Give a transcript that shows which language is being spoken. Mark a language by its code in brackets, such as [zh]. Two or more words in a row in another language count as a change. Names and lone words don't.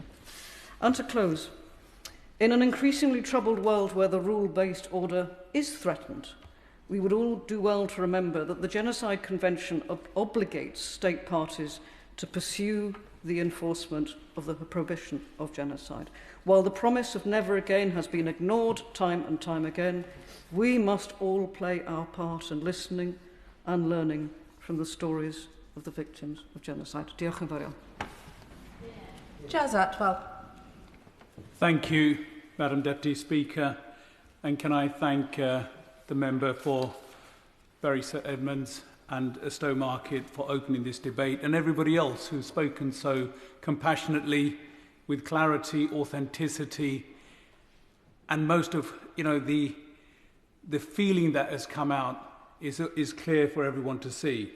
[en] And to close, in an increasingly troubled world where the rule-based order is threatened, we would all do well to remember that the Genocide Convention obligates state parties to pursue the enforcement of the prohibition of genocide. While the promise of never again has been ignored time and time again, we must all play our part in listening and learning from the stories of the victims of genocide. [cy] Diolch yn fawr iawn. [en] Jazz Athwal. Thank you, Madam Deputy Speaker, and can I thank the member for Bury St Edmunds and Stowmarket for opening this debate, and everybody else who's spoken so compassionately, with clarity, authenticity, and most of the feeling that has come out is clear for everyone to see.